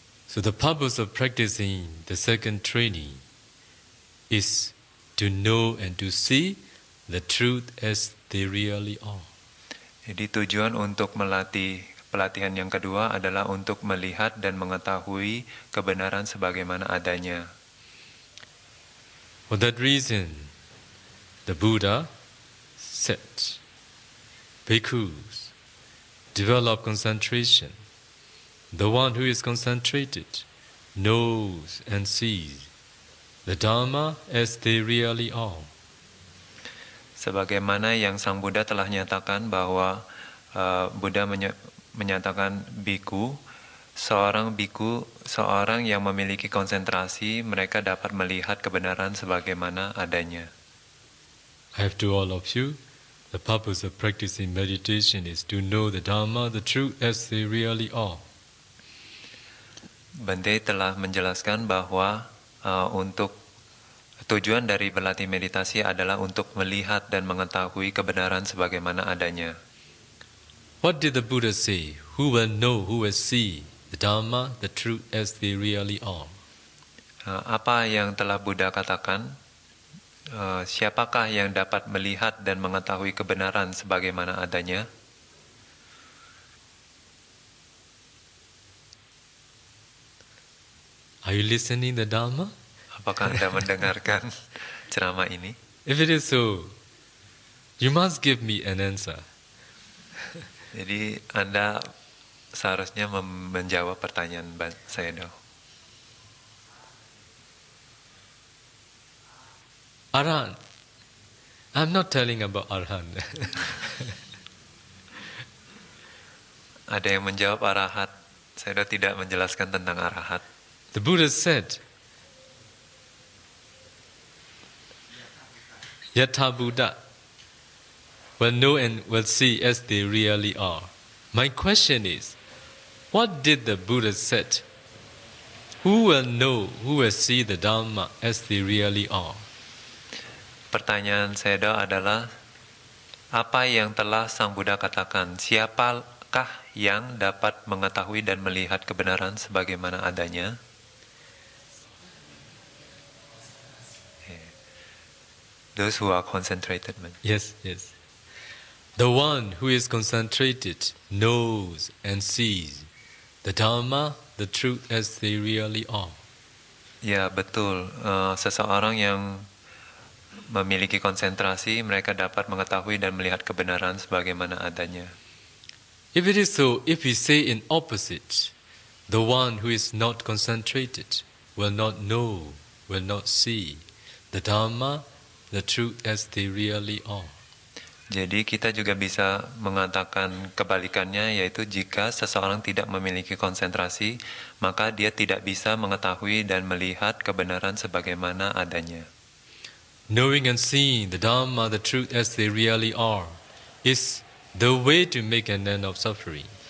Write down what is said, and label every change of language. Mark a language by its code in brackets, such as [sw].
[en] So the purpose of practicing the second training is to know and to see the truth as they really are. [id] Jadi tujuan untuk melatih pelatihan yang kedua adalah untuk melihat dan mengetahui kebenaran sebagaimana adanya. [en] For that reason, the Buddha said, Bhikkhus, develop concentration. The one who is concentrated knows and sees the Dharma as they really are. [id] Sebagaimana yang Sang Buddha telah nyatakan bahwa Buddha menyatakan biku, seorang yang memiliki konsentrasi, mereka dapat melihat kebenaran sebagaimana adanya. [en] I have to all of you, the purpose of practicing meditation is to know the Dharma, the truth as they really are. [id] Bante telah menjelaskan bahwa untuk tujuan dari berlatih meditasi adalah untuk melihat dan mengetahui kebenaran sebagaimana adanya. [en] What did the Buddha say? Who will know, who will see the Dharma, the truth as they really are? [id] Apa yang telah Buddha katakan? Siapakah yang dapat melihat dan mengetahui kebenaran sebagaimana adanya? [en] Are you listening the Dharma? [id] Apakah Anda mendengarkan ceramah ini? [en] If it is so, you must give me an answer. [id] Jadi Anda seharusnya menjawab pertanyaan saya dong. [en] Arhan. I'm not telling about Arhan. [id] Ada yang menjawab arahat. Saya sudah tidak menjelaskan tentang arahat. [en] The Buddha said, Yatha Buddha will know and will see as they really are. My question is, what did the Buddha said? Who will know, who will see the Dharma as they really are? [id] Pertanyaan saya adalah, apa yang telah Sang Buddha katakan? Siapakah yang dapat mengetahui dan melihat kebenaran sebagaimana adanya? [en] Those who are concentrated, man. Yes, yes. The one who is concentrated knows and sees the Dharma, the truth as they really are. [id] Ya, betul. Seseorang yang memiliki konsentrasi, mereka dapat mengetahui dan melihat kebenaran sebagaimana adanya. [en] If it is so, if we say in opposite, the one who is not concentrated will not know, will not see the Dharma, the truth as they really are. [id] Jadi kita juga bisa mengatakan kebalikannya, yaitu jika seseorang tidak memiliki konsentrasi, maka dia tidak bisa mengetahui dan melihat kebenaran sebagaimana adanya. [en] Knowing and seeing the Dharma, the truth as they really are, is the way to make an end of suffering.